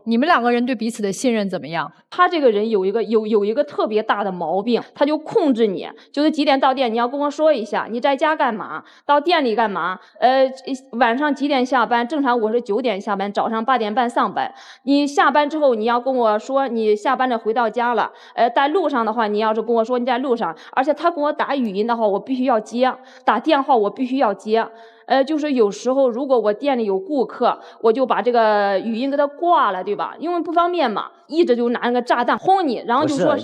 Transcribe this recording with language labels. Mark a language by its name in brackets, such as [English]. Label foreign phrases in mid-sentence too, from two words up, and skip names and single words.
[Chinese] 你們2個人對彼此的信任怎麼樣？他這個人有一個特別大的毛病，他就控制你，就是幾點到店，你要跟我說一下，你在家幹嘛，到店裡幹嘛，晚上幾點下班？正常我是9點下班，早上8點半上班。你下班之後你要跟我說你下班了回到家了，在路上的话你要是跟我说你在路上，而且他跟我打語音的话我必須要接，打電話我必須要接。就是有時候如果我店裡有顧客，我就把這個語音給他掛了，對吧？因為不方便嘛，一直就拿那個炸彈轟你，然後就說。不是